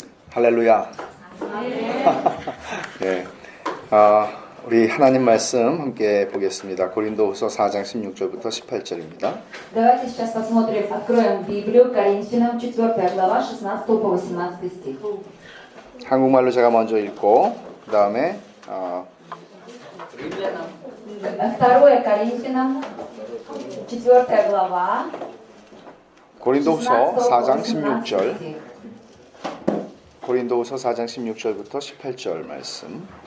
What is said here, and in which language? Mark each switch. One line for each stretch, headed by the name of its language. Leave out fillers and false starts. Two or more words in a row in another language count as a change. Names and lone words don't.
Korean: 할렐루야. 네. 우리 하나님 말씀 함께 보겠습니다. 고린도후서 4장 16절부터 18절입니다.
Russian: Давайте сейчас посмотрим, откроем Библию, Коринфянам 4 глава, 16 по 18 стих.
Korean: 한국말로 제가 먼저 읽고 그 다음에
Russian: Второе Коринфянам 4 глава,
Korean: 고린도후서 4장 16 16절
Russian: стих.
Korean: 고린도후서 4장 16절부터 18절 말씀.